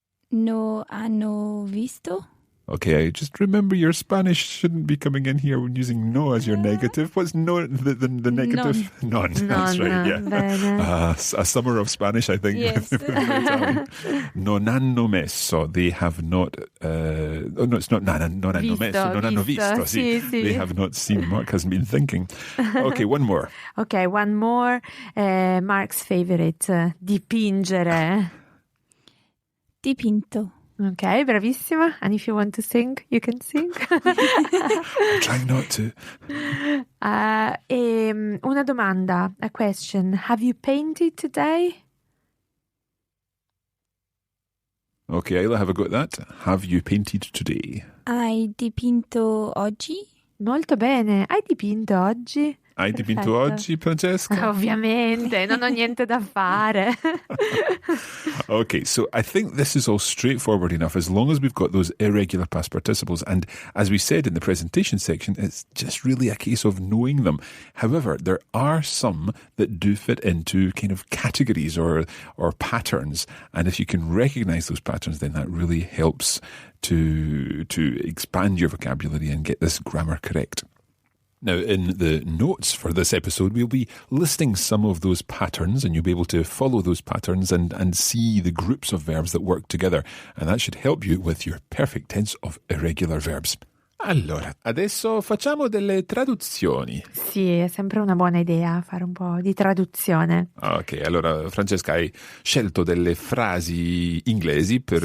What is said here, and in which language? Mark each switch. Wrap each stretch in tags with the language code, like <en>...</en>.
<it>No hanno visto.</it> <en>Okay, just remember your Spanish shouldn't be coming in here when using no as your negative. What's no, the negative? None. That's right, yeah.</en> <it>Bene.</it> <en>A summer of Spanish, I think. Yes. with Italian.</en> <it>Non hanno messo.</it> <en>They have not. Oh no, it's not</en> <it>non hanno messo. Non hanno visto. Sì, sì.</it> <en>They have not seen. Mark hasn't been thinking. Okay, one more. Ok, one more. Mark's favorite.</en> <it>Dipingere. Dipinto. Ok, bravissima.</it> <en>And if you want to sing, you can sing. I'm trying not to.</en> <it>Una domanda,</it> <en>a question. Have you painted today? Okay, Isla, have a go at that. Have you painted today?</en> <it>Hai dipinto oggi? Molto bene. Hai dipinto oggi? Hai dipinto Perfetto. oggi, Francesca? Ovviamente, non ho niente da fare.</it> <en>Okay, so I think this is all straightforward enough as long as we've got those irregular past participles. And as we said in the presentation section, it's just really a case of knowing them. However, there are some that do fit into kind of categories or patterns. And if you can recognize those patterns, then that really helps to expand your vocabulary and get this grammar correct. Now, in the notes for this episode, we'll be listing some of those patterns, and you'll be able to follow those patterns and see the groups of verbs that work together. And that should help you with your perfect tense of irregular verbs.</en> <it>Allora, adesso facciamo delle traduzioni. Sì, è sempre una buona idea fare un po' di traduzione. Ok, allora Francesca, hai scelto delle frasi inglesi per</it>